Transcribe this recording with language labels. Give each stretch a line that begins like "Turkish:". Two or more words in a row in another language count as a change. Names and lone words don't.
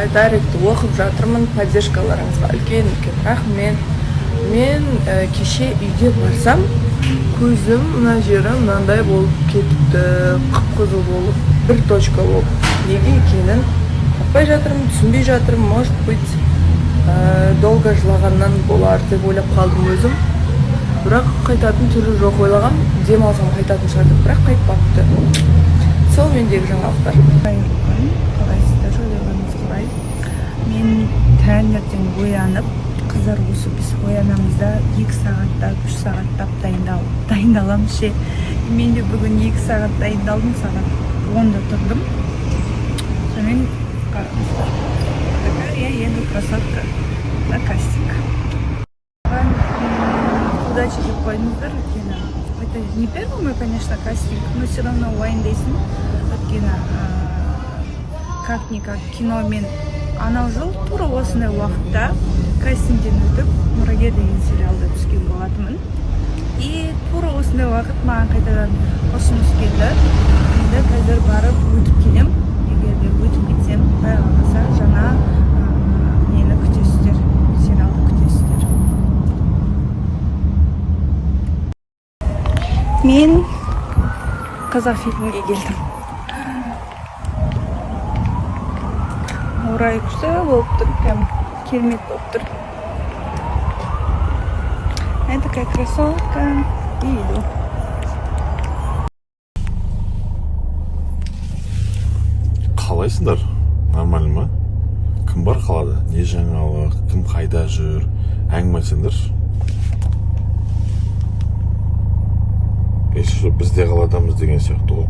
Kazakh: Дайректі оқып жатырмын. Поддержкаларыңызға үлкен рахмет. Мен кеше үйге барсам, көзім мына жері мынандай болып кетті. Қып-қызыл болып, бір точка болып. Неге екенін таппай жатырмын, түсінбей жатырмын.
Russian: Может быть,
Kazakh: долго жылағаннан болар деп ойлап қалдым өзім. Бірақ қайтатын түрі жоқ, ойлағам. Дем алсам қайтатын шығар, бірақ қайтпапты. Сол мендегі жаңалықтар. Қайырлы күн, қалайсыздар, ойлағаныңыз қалай? Мен таңертең оянып, қыздар осы біз оянамыз да 2 сағатта, 3 сағаттап дайындаламыз ше. Мен де бүгін 2 сағат дайындалдым, сағат 10-да тұрдым. Сонымен қараңыздар.
Russian: Такая еду красотка на кастинг.
Kazakh: Удачи деп қойыңыздар, өйткені
Russian: это не первый мой, конечно, кастинг, но все равно
Kazakh: уайымдайсың. Өйткені как-никак киномен анау жыл тура осындай уақытта кастингден өтіп мұрагер деген сериалда түскен болатынмын. И тура осындай уақыт маған қайтадан ұсыныс келді. Енді қазір барып өтіп келем. Егер де өтіп кетсем, құдай қаласа жаңа нені күтесіздер, сериалды күтесіздер. Мен қазақ фильмге келдім. Орай күшті болып тұр, прям керемет болып тұр.
Russian: Я такая красотка и иду.
Kazakh: Қалайсыңдар? Нормально ма? Кім бар қалада? Не жаңалық? Кім қайда жүр? Әңгіме айтсаңдар. Бізде қаладамыз деген сияқты ғой.